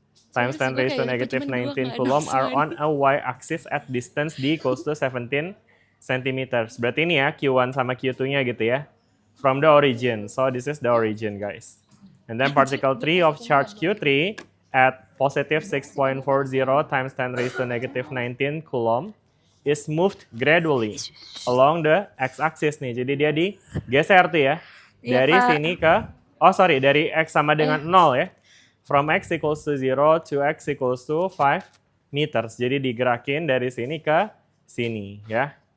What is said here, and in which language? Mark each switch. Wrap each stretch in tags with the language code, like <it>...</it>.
<en>Times 10 raised to negative 19 coulomb are on a y-axis at distance d equals to 17 centimeters.</en> <id>Berarti ini ya Q1 sama Q2-nya gitu ya.</id> <en>From the origin. So this is the origin guys. And then particle 3 of charge Q3 at positive 6.40 times 10 raised to negative 19 coulomb is moved gradually along the x-axis nih.</en> <id>Jadi dia digeser tuh ya. Iya, Dari Pak. sini ke, dari x sama dengan 0 ya.</id> <en>From x equals to 0 to x equals to 5 meters.</en> <id>Jadi digerakin dari sini ke sini ya.</id>